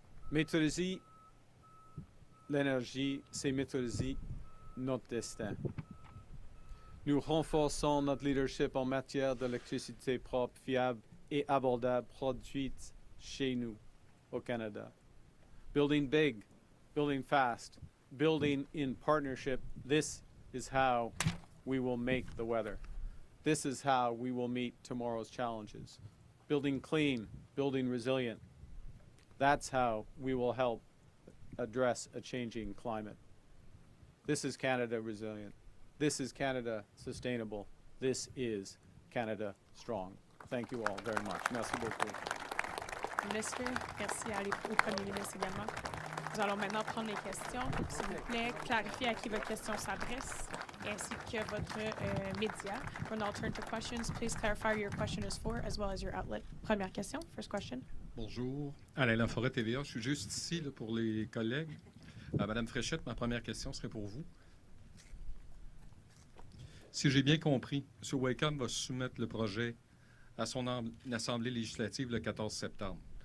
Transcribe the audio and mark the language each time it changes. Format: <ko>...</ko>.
<fr>Maîtriser l'énergie, c'est maîtriser notre destin. Nous renforçons notre leadership en matière d'électricité propre, fiable et abordable produite chez nous, au Canada.</fr> <en>Building big, building fast, building in partnership, this is how we will make the weather. This is how we will meet tomorrow's challenges. Building clean, building resilient. That's how we will help address a changing climate. This is Canada resilient. This is Canada sustainable. This is Canada strong. Thank you all very much.</en> <fr>Merci beaucoup. Ministre, merci au Premier ministre également. Nous allons maintenant prendre les questions. S'il vous plaît, clarifiez à qui votre question s'adresse, ainsi que votre média.</fr> <en>We'll now turn to questions. Please clarify who your question is for, as well as your outlet.</en> <fr>Première question,</fr> <en>first question.</en> <fr>Bonjour, Alain Laforêt, TVA. Je suis juste ici là, pour les collègues. Madame Frechette, ma première question serait pour vous. Si j'ai bien compris, M. Wakeham va soumettre le projet à son Assemblée législative le 14 septembre.</fr>